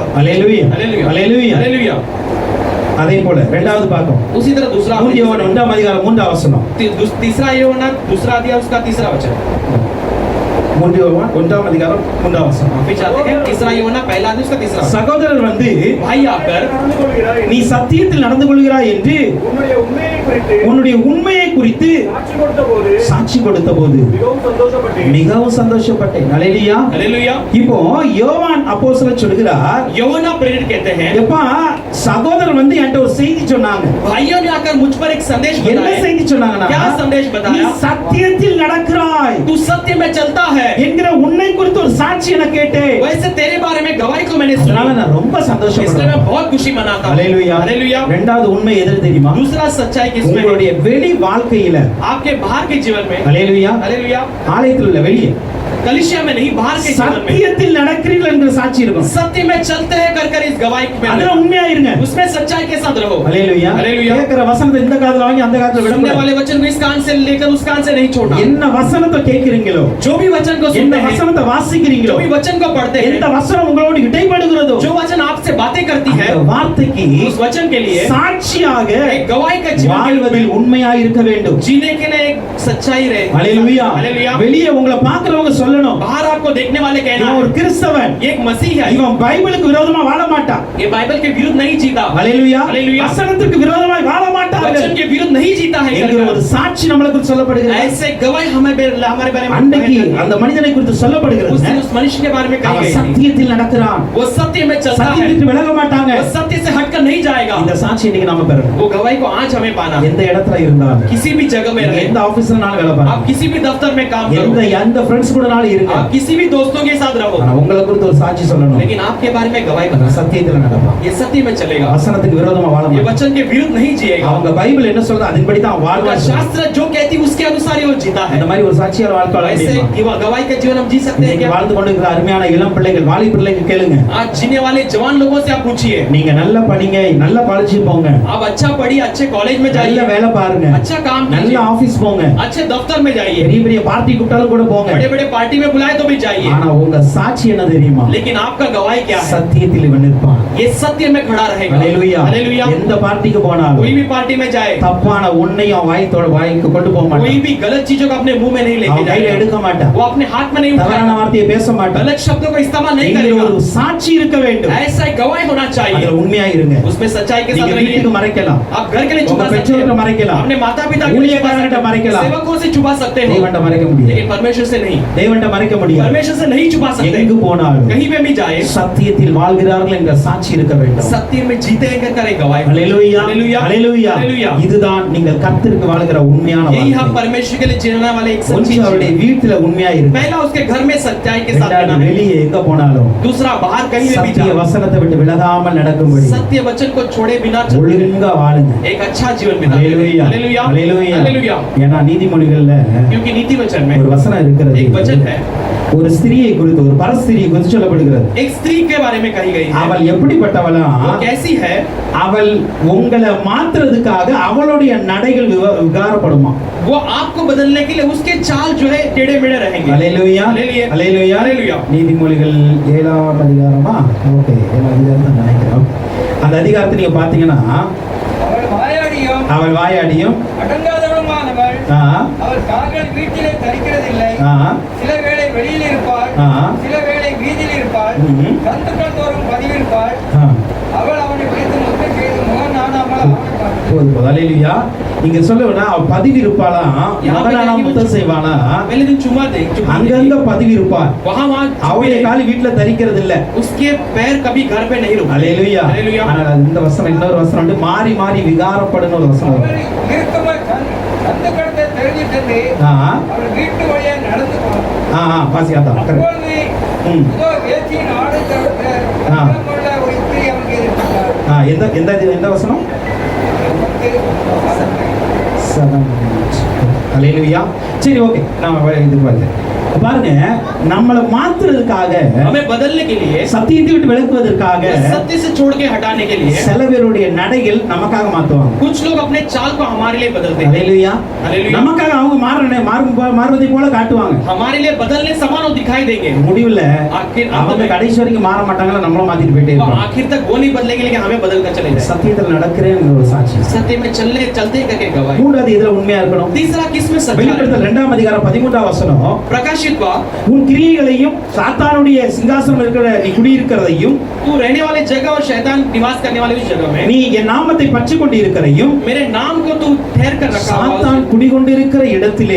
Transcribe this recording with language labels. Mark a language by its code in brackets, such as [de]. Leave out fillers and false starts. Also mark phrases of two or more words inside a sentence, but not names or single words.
[ta] ஹalleluya. [hi] हालेलुया. [ta] ஹalleluya. [hi] हालेलुया. [ta] அதே போல இரண்டாவது பாகம் [hi] उसी तरह दूसरा [ta] 1 அதிகாரம் 3 வசனம். [hi] तीसरा योना दूसरा अध्याय उसका तीसरा वचन. [ta] 1 அதிகாரம் 3 வசனம். [hi] वापस आते हैं तीसरा योना पहला अध्याय उसका तीसरा वचन. [ta] சகோதரர் வந்து [hi] भाई आकर [ta] நீ சத்தியத்தில் நடந்து கொள்கிறாய் என்று உன்னுடைய உண்மையை குறித்து சாட்சி கொடுத்த போது மிகவும் சந்தோஷப்பட்டேன். ஹalleluya. [hi] हालेलुया. [ta] இப்போ யோவான் அப்போஸ்தலர் சொல்கிறார், [hi] योना प्रेरित कहते हैं, [ta] எப்பா சகோதரர் வந்து என்கிட்ட ஒரு செய்தி சொன்னாங்க. [hi] भाइयों ने आकर मुझ पर एक संदेश [ta] என்ன [hi] बताया. [ta] செய்தி சொன்னாங்கன்னா, [hi] क्या संदेश [ta] நீ [hi] बताया? [ta] சத்தியத்தில் நடக்கிறாய் [hi] तू सत्य में चलता है [ta] என்கிற உன்னை குறித்து ஒரு சாட்சியை நான் கேட்டேன். [hi] वैसे तेरे बारे में गवाही को मैंने [ta] அதனால [hi] सुनी, [ta] நான் ரொம்ப [hi] इसलिए मैं [ta] சந்தோஷப்படுறேன். [hi] बहुत खुशी मनाता हूँ. [ta] ஹalleluya. [hi] हालेलुया. [ta] இரண்டாவது உண்மை எது தெரியுமா? [hi] दूसरा सच्चाई किसमें है? [ta] உங்களுடைய வெளி வாழ்க்கையில [hi] आपके बाहर के जीवन में, [ta] ஹalleluya, [hi] हालेलुया, [ta] ஆலயத்தில் உள்ள வெளியே [hi] कलिसिया में नहीं, बाहर के जीवन में [ta] சத்தியத்தில் நடக்கிறீர்கள் என்கிற சாட்சி இருக்கும். [hi] सत्य में चलते हैं कर इस गवाही में [ta] அதுல உண்மையா இருங்க. [hi] उसमें सच्चाई के साथ रहो. [ta] ஹalleluya. [hi] हालेलुया. [ta] கேக்குற வசனத்தை இந்த காதுல வாங்கி அந்த காதுல [hi] सुनने [ta] விடக்கூடாது. [hi] वाले वचन को इस कान से लेकर उस कान से नहीं छोड़ना. [ta] என்ன வசனத்தை கேக்குறீங்களோ, [hi] जो भी वचन को [ta] என்ன [hi] सुनते हैं, [ta] வசனத்தை வாசிக்கிறீங்களோ, [hi] जो भी वचन को पढ़ते [ta] எந்த [hi] हैं, [ta] வசனம் உங்களோடு இடைப்படுகிறதோ, [hi] जो वचन आपसे बातें करती है, [ta] அந்த வார்த்தைக்கு [hi] उस वचन के लिए [ta] சாட்சியாக [hi] एक गवाही का जीवन [ta] வாழ்வதில் உண்மையா இருக்க வேண்டும். [hi] जीने के लिए एक सच्चाई रहे. [ta] ஹalleluya. [hi] हालेलुया. [ta] வெளியே உங்களை பார்க்கறவங்க சொல்லணும், [hi] बाहर आपको देखने वाले कहना [ta] இவன் ஒரு கிறிஸ்தவன், [hi] ये एक मसीह है, [ta] இவன் பைபிளுக்கு விரோதமா வாழ மாட்டான். [hi] ये बाइबल के विरुद्ध नहीं जीता, [ta] ஹalleluya. ஹalleluயா. வசனத்துக்கு விரோதமாய் வாழ மாட்டார்கள் [hi] वचन के विरुद्ध नहीं जीता है [ta] என்கிற ஒரு சாட்சி நம்மளுக்கு சொல்லப்படுகிறது. [hi] ऐसे गवाही हमारे बारे में [ta] அன்னைக்கு அந்த மனிதனை குறித்து [hi] उस [ta] சொல்லப்படுகிறது, [hi] दिन उस मनुष्य के बारे में कही [ta] அவன் [hi] गई थी, [ta] சத்தியத்தில் நடக்கிறான், [hi] वो सत्य में चलता है, [ta] சத்தியத்துக்கு விலக மாட்டாங்க. [hi] वो सत्य से हटकर नहीं जाएगा. [ta] இந்த சாட்சி இன்னைக்கு நாம பெறணும். [hi] वो गवाही को आज हमें पाना, [ta] எந்த இடத்துல இருந்தாலும், [hi] किसी भी जगह में [ta] நீங்க [hi] रहे, [ta] எந்த ஆபீஸ்லனாலும் வேலை [hi] आप [ta] பாருங்க, [hi] किसी भी दफ्तर में काम करो, [ta] எந்த फ्रेंड्स கூடனாலும் இருங்க, [hi] आप किसी भी दोस्तों के साथ रहो, [ta] ஆனா உங்களை குறித்து ஒரு சாட்சி சொல்லணும். [hi] लेकिन आपके बारे में गवाही [ta] அந்த [hi] बना, [ta] சத்தியத்துல நடப்பான், [hi] ये सत्य में चलेगा, [ta] வசனத்துக்கு விரோதமா வாழ [hi] ये [ta] மாட்டான். [hi] वचन के विरुद्ध नहीं जिएगा. [ta] அவங்க பைபிள் என்ன சொல்றது அதன்படி தான் [hi] उनका [ta] வாழ்வாங்க. [hi] शास्त्र जो कहती है उसके अनुसार ही वो जीता है. [ta] இந்த மாதிரி ஒரு சாட்சியார் வாழ்க்கை வாழ [hi] ऐसे [ta] முடியுமா? [hi] गवाही का जीवन हम जी सकते हैं [ta] இன்னைக்கு [hi] क्या? [ta] வாழ்ந்து கொண்டிருக்கிற அருமையான இளம் பிள்ளைகள், வாலிப பிள்ளைகள் கேளுங்க, [hi] आज जीने वाले जवान लोगों से आप पूछिए, [ta] நீங்க நல்லா படிங்க, நல்லா படிச்சு போங்க, [hi] आप अच्छा पढ़िए, अच्छे कॉलेज में [ta] நல்ல [hi] जाइए, [ta] வேலை பாருங்க, [hi] अच्छा काम [ta] நல்ல [hi] कीजिए, [ta] ஆபீஸ் போங்க, [hi] अच्छे दफ्तर में जाइए, [ta] பெரிய பெரிய பார்ட்டி கூப்பிட்டாலும் கூட போங்க. [hi] बड़े बड़े पार्टी में बुलाए तो भी जाइए, [ta] ஆனா உங்க சாட்சி என்ன தெரியுமா? [hi] लेकिन आपका गवाही क्या है? [ta] சத்தியத்தில் இவன் நிற்பான். [hi] ये सत्य में खड़ा रहेगा. [ta] ஹalleluya. [hi] हालेलुया. [ta] எந்த பார்ட்டிக்கு போனாலும் [hi] कोई भी पार्टी में जाए, [ta] தப்பான உன்னையும் வாய்க்கு கொண்டு போக மாட்டான், [hi] कोई भी गलत चीजों को अपने मुंह में नहीं लेके [ta] அவன் கையில [hi] जाएगा, [ta] எடுக்க மாட்டான், [hi] वो अपने हाथ में नहीं [ta] தவறான [hi] उठाएगा, [ta] வார்த்தையை பேச மாட்டான். [hi] गलत शब्दों का इस्तेमाल नहीं [ta] இங்கே [hi] करेगा. [ta] ஒரு சாட்சி இருக்க வேண்டும், [hi] ऐसा एक गवाही होना चाहिए, [ta] அதுல உண்மையா இருங்க. [hi] उसमें सच्चाई के [ta] நீங்க [hi] साथ [ta] வீட்டுக்கு [hi] रहिए. [ta] மறைக்கலாம், [hi] आप घर के लिए [ta] உங்க [hi] छुपा सकते [ta] பெற்றோர்கிட்ட [hi] हैं, [ta] மறைக்கலாம், [hi] अपने माता पिता के लिए छुपा [ta] ஊழியக்காரர்கிட்ட [hi] सकते हैं, [ta] மறைக்கலாம், [hi] सेवकों से छुपा सकते हो, [ta] தேவன்ட்ட மறைக்க முடியாது, [hi] लेकिन परमेश्वर से नहीं, [ta] தேவன்ட்ட மறைக்க முடியாது. [hi] परमेश्वर से नहीं छुपा सकते. [ta] எங்கு போனாலும் [hi] कहीं पे भी जाए, [ta] சத்தியத்தில் வாழ்கிறார்கள் என்ற சாட்சி இருக்க வேண்டும். [hi] सत्य में जीते हैं कर गवाही. [ta] ஹalleluya, [hi] हालेलुया. [ta] ஹalleluya. [hi] हालेलुया. [ta] இதுதான் நீங்கள் கர்த்தருக்கு வாழ்கிற உண்மையான [hi] यही हम [ta] வாழ்க்கை. [hi] परमेश्वर के लिए जीने वाले एक सच्ची [ta] ஒன்று [hi] चीज [ta] அவருடைய [hi] है. [ta] வீட்டுல உண்மையா இருக்கு, [hi] पहला उसके घर में सच्चाई के साथ [ta] இரண்டாவது [hi] रहना है. [ta] வெளியே எங்க போனாலும் [hi] दूसरा बाहर कहीं भी [ta] சத்திய [hi] जाए, [ta] வசனத்தை விட்டு விலகாமல் நடக்கும்படி [hi] सत्य वचन को छोड़े बिना चलते [ta] ஒழுங்கா வாழுங்க. [hi] एक अच्छा जीवन बिताए. [ta] ஹalleluya, [hi] हालेलुया. [ta] ஹalleluya. [hi] हालेलुया. [ta] ஏன்னா நீதிமொழிகள்ல [hi] क्योंकि नीति वचन में [ta] ஒரு வசனம் இருக்கிறது, [hi] एक वचन है, [ta] ஒரு ஸ்திரியை குறித்து, ஒரு பரஸ்திரியை குறித்து சொல்லப்படுகிறது. [hi] एक स्त्री के बारे में कही गई है. [ta] அவள் எப்படிப்பட்டவளா? [hi] वो कैसी है? [ta] அவள் உங்களை மாத்துறதுக்காக அவளுடைய நடைகள் விகாரப்படுமா? [hi] वो आपको बदलने के लिए उसके चाल जो है टेढ़े मेढ़े रहेंगे. [ta] ஹalleluya, [hi] हालेलुया. [ta] ஹalleluya. [hi] हालेलुया. [ta] நீதிமொழிகள் 7ஆம் அதிகாரமா? ஓகே, 7ஆம் அதிகாரம் தான் நினைக்கிறேன். அந்த அதிகாரத்தை நீங்க பாத்தீங்கன்னா, அவள் வாயாடியும் அடங்காதவளுமானவள், ஆ, அவள் கால்கள் வீட்டிலே தரிக்கிறதில்லை, ஆ, சில வேளை வெளியில் இருப்பாள், ஆ, சில வேளை வீதியில் இருப்பாள், ம்ம். சந்துக்கள் தோறும் பதிவிருப்பாள், ஆ. அவள் அவனை பிடித்து முத்தம் செய்து முகம் நாடாமல் அவனை பார்த்தாள். போதும், போதும். ஹalleluya. இங்க சொல்லுவேன்னா அவ பதிவு இருப்பாளாம், மகனான முத்தம் செய்வானா, [hi] पहले दिन चुमा दे, [ta] அங்கங்க பதிவு இருப்பாள், [hi] वहाँ [ta] அவளுடைய காலி வீட்டுல தரிக்கிறது இல்ல. [hi] उसके पैर कभी घर पे नहीं रुकते. [ta] ஹalleluya. [hi] हालेलुया. [ta] ஆனால் இந்த வசனம் இன்னொரு வசனம் வந்து மாறி மாறி விகாரப்படுன ஒரு வசனம் அவள் வரும். இறுக்கமாய் சந்துக்கடத்தை தெரிஞ்சு சென்று ஆ, அவள் வீட்டு வழியா நடந்து போனாள். பாசியாத்தா கரெக்ட். அப்பொழுது ம். இதோ வேசியின் ஆடை தவிர்த்த ஆ. உள்ள ஒரு ஸ்திரீ அவனுக்கு எதிர்பட்டாள். எந்த எந்த எந்த வசனம்? ஹalleluya. சரி, ஓகே, நாம இதுக்கு வரல. பாருங்க, நம்மளை மாத்துறதுக்காக, [hi] हमें बदलने के लिए, [ta] சத்தியத்தை விட்டு விலக்குவதற்காக [hi] सत्य से छोड़ के हटाने के लिए [ta] சில பேருடைய நடைகள் நமக்காக மாத்துவாங்க. [hi] कुछ लोग अपने चाल को हमारे लिए बदलते हैं. [ta] ஹalleluya. [hi] हालेलुया. [ta] நமக்காக அவங்க மாறுவதை போல காட்டுவாங்க. [hi] हमारे लिए बदलने समान वो दिखाई देंगे. [ta] முடிவுல [hi] आखिर [ta] அவங்க கடைசி வரைக்கும் மாற மாட்டாங்களா, நம்மளும் மாத்திட்டு போயிட்டே [hi] वो [ta] இருப்போம். [hi] आखिर तक वो नहीं बदलेंगे, लेकिन हमें बदल कर चले जाए. [ta] சத்தியத்தில் நடக்கிறேன் ஒரு சாட்சி. [hi] सत्य में चलते करके गवाही. [ta] மூன்றாவது இதுல உண்மையா இருக்கணும். [hi] तीसरा किसमें सच्चाई? [ta] வெளிப்படுத்தல் 2ஆம் அதிகாரம் 13ஆம் வசனம், [hi] प्रकाशित हुआ, [ta] உன் கிரியைகளையும் சாத்தானுடைய சிங்காசனம் இருக்கிற நீ குடியிருக்கிறதையும் [hi] तू रहने वाले जगह और शैतान निवास करने वाले उस जगह में [ta] நீ என் நாமத்தை பற்றி கொண்டிருக்கிறையும் [hi] मेरे नाम को तू ठहर कर रखा हुआ [ta] சாத்தான் குடிகொண்டிருக்கிற இடத்திலே